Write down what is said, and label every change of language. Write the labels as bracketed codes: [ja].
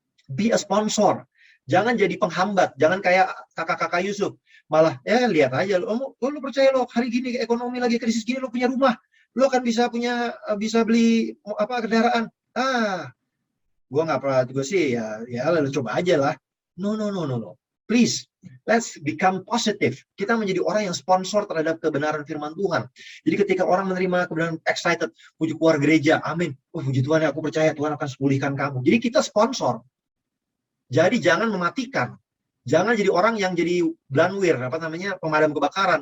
[en] Be a sponsor. [id] Jangan jadi penghambat. Jangan kayak kakak-kakak Yusuf. Malah, ya lihat aja. Lu percaya lo hari gini ekonomi lagi krisis gini, lo punya rumah. Lo kan bisa beli kendaraan. Gue nggak pernah juga sih. Ya lalu coba aja lah. No. [en] Please, let's become positive. [id] Kita menjadi orang yang sponsor terhadap kebenaran firman Tuhan. Jadi ketika orang menerima kebenaran excited, puji keluar gereja, amin. Puji Tuhan, aku percaya Tuhan akan pulihkan kamu. Jadi kita sponsor. Jadi jangan mematikan. Jangan jadi orang yang jadi blanwir, pemadam kebakaran.